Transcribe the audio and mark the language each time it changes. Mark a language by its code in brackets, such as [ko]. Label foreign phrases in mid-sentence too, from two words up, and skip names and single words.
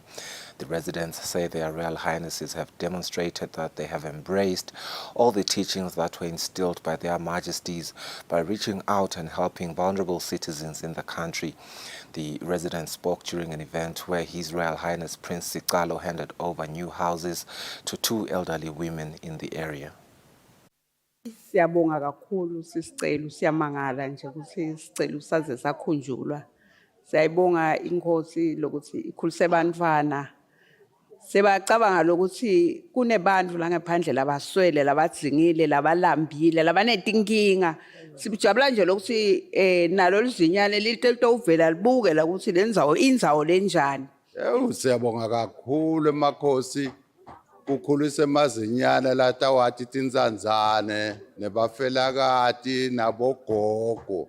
[en] The residents say their Royal Highnesses have demonstrated that they have embraced all the teachings that were instilled by their Majesties by reaching out and helping vulnerable citizens in the country. The residents spoke during an event where His Royal Highness Prince Sikalo handed over new houses to 2 elderly women in the area. [ss] Siyabonga kakhulu sisicelo siyamangala nje ukuthi isicelo saze sakhunjulwa Siyayibonga inkosi lokuthi ikhulise abantwana. Sebacabanga lokuthi kunebantu la ngaphandle labaswele, labadzingile, labalambile, labanetinkinga. Sibujabula nje lokuthi nalo lizinyane litowuvela libuke la ukuthi lendzawo indzawo lenjani. Siyabonga kakhulu emakhosi kukhulisa emazinyana latawathi tinzanzane nebafelakati nabogogo.